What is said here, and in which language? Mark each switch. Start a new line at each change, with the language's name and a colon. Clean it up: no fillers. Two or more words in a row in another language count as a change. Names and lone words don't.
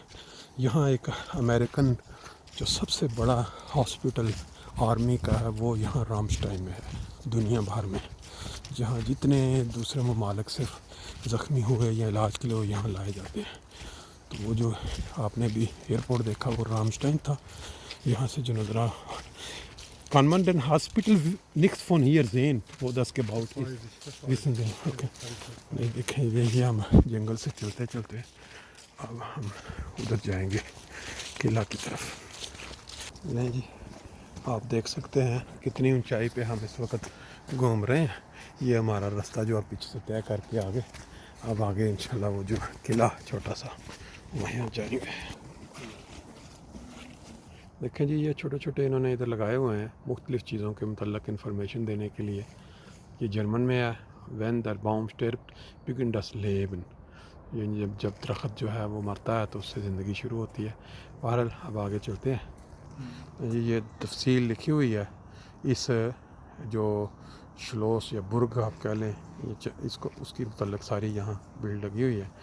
Urdu: یہاں ایک امریکن جو سب سے بڑا ہاسپٹل آرمی کا ہے، وہ یہاں رامسٹائن میں ہے دنیا بھر میں، جہاں جتنے دوسرے ممالک صرف زخمی ہوئے یا علاج کے لیے یہاں لائے جاتے ہیں. تو وہ جو آپ نے بھی ایئرپورٹ دیکھا وہ رامسٹائن تھا. یہاں سے جو نظارہ
German: Kann man den Hospital nichts von hier sehen, wo das gebaut ist? Wissen Sie? Okay.
Urdu: نہیں دیکھیں، یہ ہم جنگل سے چلتے چلتے اب ہم ادھر جائیں گے قلعہ کی طرف. نہیں جی، آپ دیکھ سکتے ہیں کتنی اونچائی پہ ہم اس وقت گھوم رہے ہیں. یہ ہمارا راستہ جو آپ پیچھے سے طے کر کے آگے، اب آگے
Arabic: إن شاء الله
Urdu: وہ جو قلعہ چھوٹا سا وہیں جائیں گے. دیکھیں جی، یہ چھوٹے چھوٹے انہوں نے ادھر لگائے ہوئے ہیں مختلف چیزوں کے مطلب انفارمیشن دینے کے لیے. یہ جرمن میں ہے,
German: Wenn der Baum stirbt, beginnt das Leben।
Urdu: یہ جب درخت جو ہے وہ مرتا ہے تو اس سے زندگی شروع ہوتی ہے. بہرحال اب آگے چلتے ہیں. یہ تفصیل لکھی ہوئی ہے اس جو شلوس یا برگ آپ کہہ لیں، اس کو اس کی مطلب ساری یہاں بلڈ لگی ہوئی ہے.